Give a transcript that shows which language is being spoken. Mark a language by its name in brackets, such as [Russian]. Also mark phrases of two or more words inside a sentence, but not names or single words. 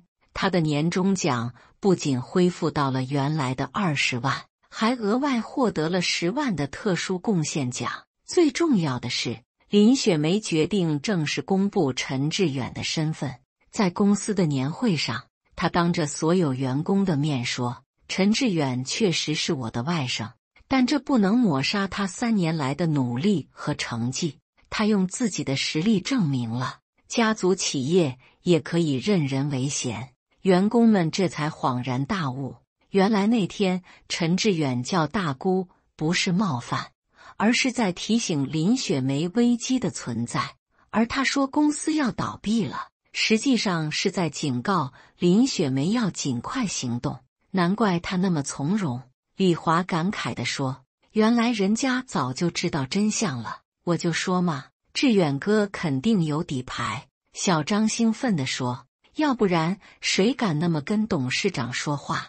[Chinese] 他的年終獎不僅恢復到了原來的20萬，還額外獲得了10萬的特殊貢獻獎。最重要的是，林雪梅決定正式公布陳志遠的身份。在公司的年會上，他當着所有員工的面說，陳志遠確實是我的外甥，但這不能抹殺他3年來的努力和成績。他用自己的實力證明了，家族企業也可以任人唯賢。員工們這才恍然大悟，原來那天陳志遠叫大姑不是冒犯，而是在提醒林雪梅危機的存在。而他說公司要倒閉了，實際上是在警告林雪梅要盡快行動。難怪他那麼從容。李華感慨地說，原來人家早就知道真相了。我就說嘛，志遠哥肯定有底牌。小張興奮地說，要不然誰敢那麼跟董事長說話？